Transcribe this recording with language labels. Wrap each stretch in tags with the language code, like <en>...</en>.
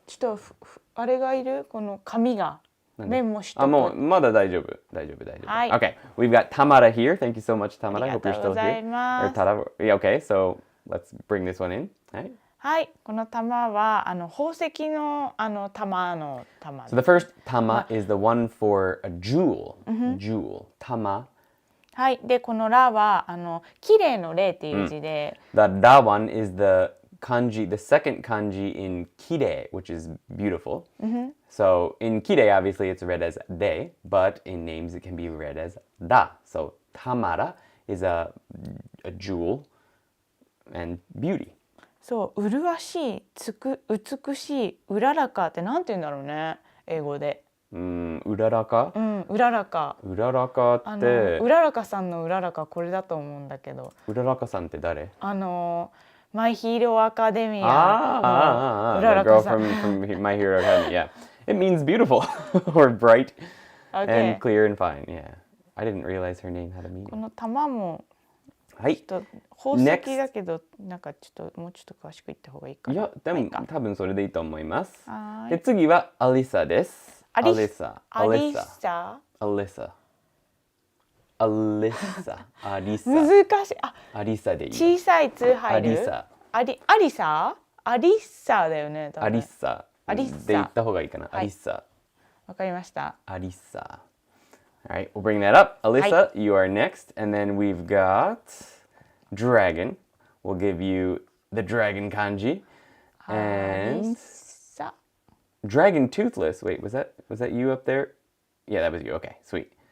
<ja>ちょっとあれがいるこの紙がメモしとく。もうまだ大丈夫。はい。</ja> <en>Okay, we've got Tamara here. Thank you so much, Tamara.</en> <ja>あり</ja> <en>I hope</en> <ja>と</ja> <en>you're</en> <ja>うご</ja> <en>still</en> <ja>ざいます。</ja> <en>Yeah, okay, so let's bring this one in.</en> <ja>はい。はい、この玉は宝石の玉の玉。</ja> <en>So the first tama is the one for a jewel. Jewel. Tama.</en> <ja>はい、でこのラは綺麗の麗っていう字で。</ja> <en>The da one is the kanji, the second kanji in kire, which is beautiful. So in kire, obviously it's read as de, but in names it can be read as da. So tamara is a jewel and beauty.</en> <ja>そう、麗しい、美しい、うららかってなんて言うんだろうね、英語で。うららか？うららか。うららかって。うららかさんのうららかこれだと思うんだけど。うららかさんって誰？マイヒーローアカデミア。</ja> <en>The girl from My Hero Academia. Yeah, it means beautiful or bright and clear and fine. Yeah. I didn't realize her name had a</en> <ja>この玉もはい。ちょっと宝石だけどなんかちょっともうちょっと詳しく言った方がいいかな。いや、でも、はいか多分それでいいと思います。はいで、次はアリサです。アリアリサ。アリサアリサ。アリサ。アリサ。難しい。あ、アリサでいい。小さい「つ」入る。アリサ。アリサアリサだよね。多分アリサ。アリサで言った方がいいかな。はいアリサ。わかりました。アリサ。</ja> <en>All right, we'll bring that up. Alyssa, you are next. And then we've got dragon. We'll give you the dragon kanji.</en> <ja>ア</ja> <en>And</en> <ja>リサ</ja> <en>dragon toothless. Wait, was that you up there? Yeah, that was you. Okay, sweet.</en>